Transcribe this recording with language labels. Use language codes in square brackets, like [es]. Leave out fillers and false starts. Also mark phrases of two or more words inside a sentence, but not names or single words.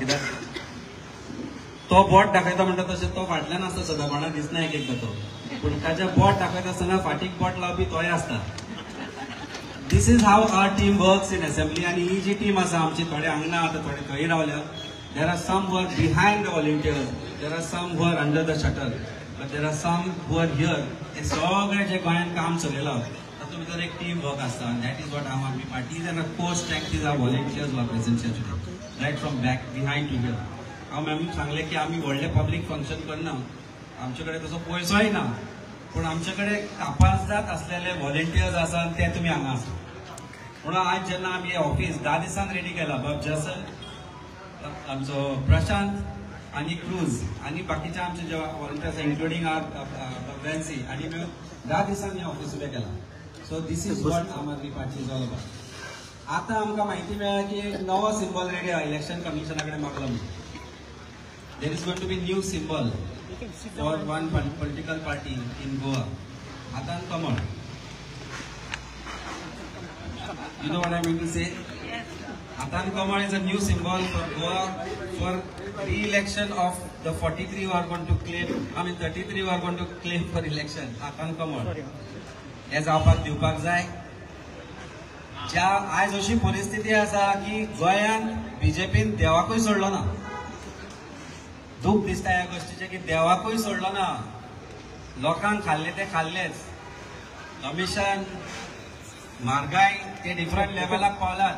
[kok] कित्याक तो बोट दाखयता म्हणटा तशें तो फाटल्यान आसता सदां, कोणाक दिसना एक एकदां तो. पूण ताचें बोट दाखयता आसतना फाटीक बोट लावपी तोय आसता. [en] This is how our team works in assembly. [kok] आनी ही जी टीम आसा आमची, थोडे हांगा आतां थोडे थंय रावल्या. [en] There are some who are behind the volunteers, There are some who are under the shuttle, but there are some who are here. [kok] हे सगळे जे गोंयांत काम चलयलां तातूंत भितर एक [en] team work [kok] आसता. [en] That is what Aam Aadmi Party is. And core strength is our volunteers who are present here today, right from back behind to here. [kok] हांव मॅमीक सांगलें की आमी व्हडलें [en] public function [kok] करना, आमचे कडेन तसो पयसोय ना, पूण आमचे कडेन कापासदार असलेले व्हॉलंटियर्स आसात ते तुमी हांगा आसा. म्हणून आज जेन्ना आमी ऑफिस 10 दिसान रेडी केलां, बाब जसन, आमचो प्रशांत आनी क्रूज आनी बाकीचे आमचे जे व्हॉलंटियर्स इन्क्लुडींग फॅन्सी आनी 10 दिसांनी ऑफिस उबें केलां. [en] So this is what Aam Aadmi Party is all about. [kok] आतां आमकां म्हायती मेळ्ळा की एक नवो सिंबल रेडी आहा [en] election commission [kok] कडेन मागलो म्हणून. [en] There is going to be new symbol for one political party in Goa. [kok] आतां कमळ. [en] You know what I mean to say? [kok] Atan Kamal [en] is a new symbol for Goa for re-election of the 43 who are going to claim, 33 who are going to claim for election. [kok] Atan Kamal. हे जावपाक दिवपाक जाय. ज्या आज अशी परिस्थिती आसा की गोंयांत बीजेपीन देवाकूय सोडलो ना. दूख दिसता ह्या गोष्टीचे की देवाकूय सोडलो ना. लोकांक खाल्ले ते खाल्लेच. कमिशन, म्हारगाय ते [en] different level [kok] पावलात.